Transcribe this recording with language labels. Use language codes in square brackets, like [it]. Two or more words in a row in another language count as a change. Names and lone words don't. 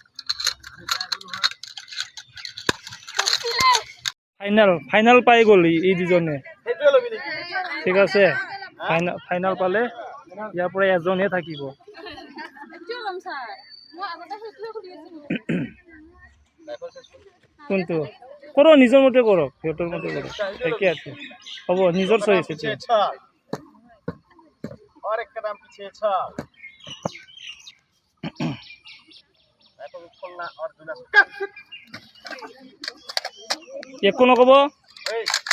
[as] ফাইনাল পাই গ'ল এই দুজনে ঠিক আছে ফাইনাল পালে ইয়াৰ পৰা এজনহে থাকিব কোনটো করো নিজৰ মতে কৰক সিহঁতৰ মতে কৰক একে আছে হ'ব নিজৰ চইছ আছে [hi] और एक कदम पीछे चल राइफल खोलना और [as] একো নক'ব এই